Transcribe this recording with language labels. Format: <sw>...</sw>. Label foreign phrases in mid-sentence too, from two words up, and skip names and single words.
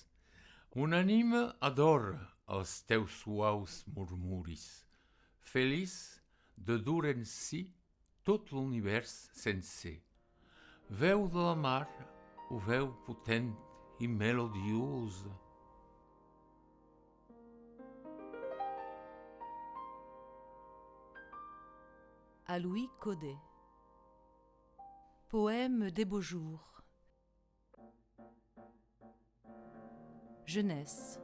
<ca>Una ànima adora els teus suaus murmuris, feliç de dur en si tot l'univers sencer. Veu de la mar, o veu potent i melodiosa.</ca> <fr>À Louis Codet. Poème des beaux jours. Jeunesse.</fr>